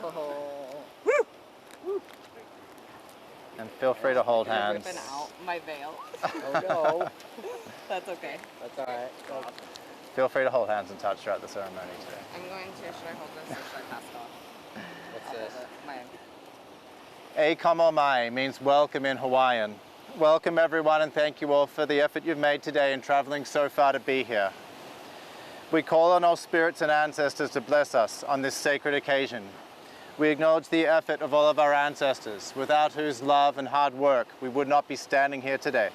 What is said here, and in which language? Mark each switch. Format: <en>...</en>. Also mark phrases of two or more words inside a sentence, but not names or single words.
<en>Oh. And feel free to hold You're hands. ripping out my veil. Oh no. That's okay. That's all right. Feel free to hold hands and touch throughout the ceremony today. I'm going to. Should I hold this or should I pass it off? What's this? My.</en> <haw>E kamo mai</haw> <en>means welcome in Hawaiian. Welcome everyone, and thank you all for the effort you've made today in traveling so far to be here. We call on all spirits and ancestors to bless us on this sacred occasion. We acknowledge the effort of all of our ancestors, without whose love and hard work we would not be standing here today.</en>